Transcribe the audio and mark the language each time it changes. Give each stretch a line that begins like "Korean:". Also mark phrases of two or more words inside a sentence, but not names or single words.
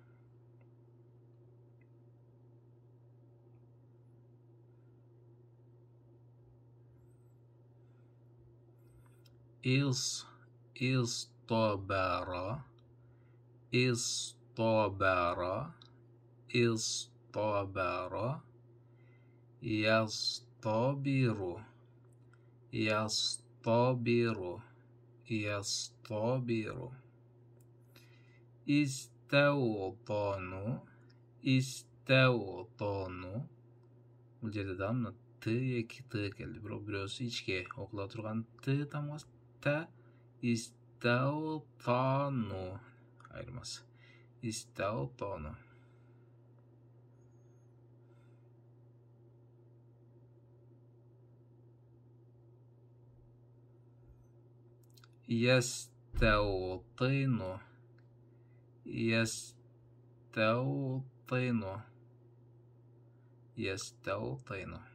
Arabic: اصطبر اصطبر اصطبر. يصطبر يصطبر يصطبر. استوطن استوطن.
Kyrgyz: Бул жерде да мына т эки т келди. Бирөөсү ичке окула турган т тамгасы та. Истаутану айырмасы. Истаутану.
Arabic: يستوطن يستوطن يستوطن.